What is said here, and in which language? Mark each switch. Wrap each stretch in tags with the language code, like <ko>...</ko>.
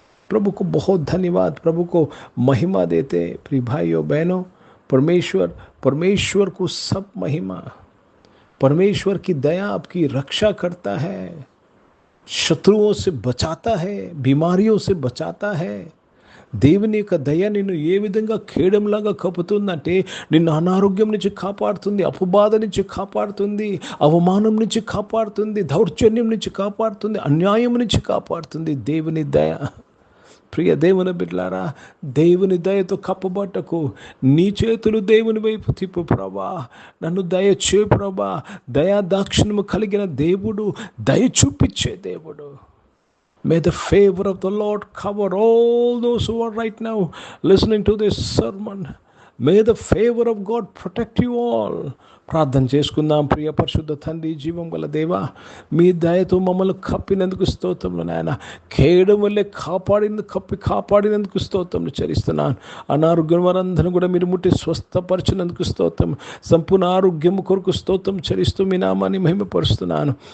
<hi>प्रभु को बहुत धन्यवाद, प्रभु को महिमा देते. प्रिय भाइयों बहनों, परमेश्वर को सब महिमा. परमेश्वर की दया आपकी रक्षा करता है, शत्रुओं से बचाता है, बीमारियों से बचाता है.</hi> <te>దేవుని యొక్క దయ నిన్ను ఏ విధంగా కేడంలాగా కప్పుతుందంటే నిన్ను అనారోగ్యం నుంచి కాపాడుతుంది, అపబాధ నుంచి కాపాడుతుంది, అవమానం నుంచి కాపాడుతుంది, దౌర్జన్యం నుంచి కాపాడుతుంది, అన్యాయం నుంచి కాపాడుతుంది దేవుని దయ. ప్రియ దేవుని బిడ్డలారా, దేవుని దయతో కప్పబట్టకు. నీ చేతులు దేవుని వైపు తిప్పు ప్రభా. నన్ను దయ చే ప్రభా. దయా దాక్షిణ్యము కలిగిన దేవుడు, దయ చూపించే దేవుడు.</te> <en>May the favor of the Lord cover all those who are right now listening to this sermon. May the favor of God protect you all.</en> <te>ప్రార్థన చేసుకుందాం. ప్రియ పరిశుద్ధ తండ్రి, జీవం గల దేవా, మీ దయతో మమ్మల్ని కప్పినందుకు స్తోత్రములు నాయన. కేయడం వల్లే కాపాడినందుకు స్తోత్రములు చెల్లిస్తున్నాను. అనారోగ్యం వారందరూ కూడా మీరు ముట్టి స్వస్థపరిచినందుకు స్తోత్రం. సంపూర్ణ ఆరోగ్యం కొరకు స్తోత్రం చెల్లిస్తూ మీ నామాన్ని మహిమపరుస్తున్నాను.</te>